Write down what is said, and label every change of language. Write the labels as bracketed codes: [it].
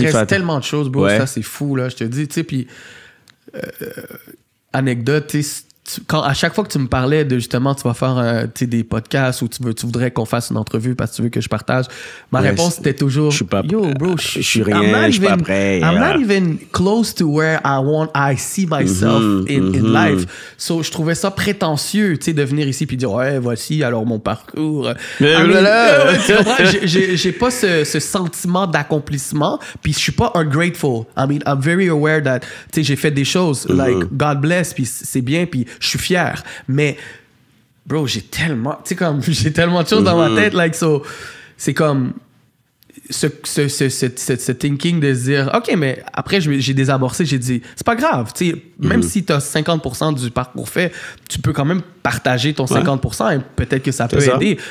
[fr] Il me reste tellement de choses, bro. Ça, c'est fou, là. Je te dis, tu sais, puis... anecdote, tu sais, à chaque fois que tu me parlais de, justement, tu vas faire des podcasts ou tu voudrais qu'on fasse une entrevue parce que tu veux que je partage, ma réponse était toujours, je suis pas, yo, bro, je suis rien, je suis pas prêt. [en] I'm not even close to where I see myself in life. [fr] So, je trouvais ça prétentieux, tu sais, de venir ici puis dire, ouais, voici alors mon parcours. Tu comprends? J'ai pas ce sentiment d'accomplissement, puis je suis pas ungrateful. [en] I mean, I'm very aware that, [fr] tu sais, j'ai fait des choses, like, God bless, puis c'est bien, puis je suis fier, mais bro, j'ai tellement de choses dans ma tête, like, so, c'est comme ce thinking de se dire, ok, mais après j'ai désamorcé, j'ai dit, c'est pas grave, tu sais, même si t'as 50% du parcours fait, tu peux quand même partager ton 50% et peut-être que ça peut aider.